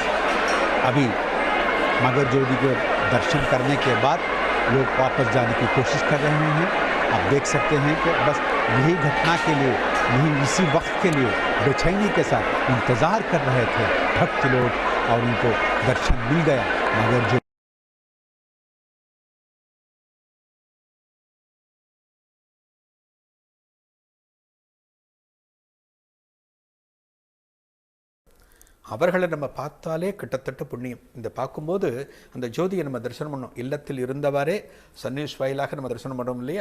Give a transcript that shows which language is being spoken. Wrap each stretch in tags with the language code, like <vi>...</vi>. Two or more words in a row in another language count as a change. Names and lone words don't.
<hi>अभी मगर ज्योति के दर्शन करने के बाद लोग वापस जाने की कोशिश कर रहे हैं। आप देख सकते हैं कि बस यही घटना के लिए, यही इसी वक्त के लिए बेचैनी के साथ इंतज़ार कर रहे थे भक्त लोग, और उनको दर्शन मिल गया मगर ज्योति।</hi> <ta>அவர்களை நம்ம பார்த்தாலே கிட்டத்தட்ட புண்ணியம். இந்த பார்க்கும்போது அந்த ஜோதியை நம்ம தரிசனம் பண்ணோம். இல்லத்தில் இருந்தவாறே சன்னியூஸ் வாயிலாக நம்ம தரிசனம் பண்ணோம் இல்லையா?</ta>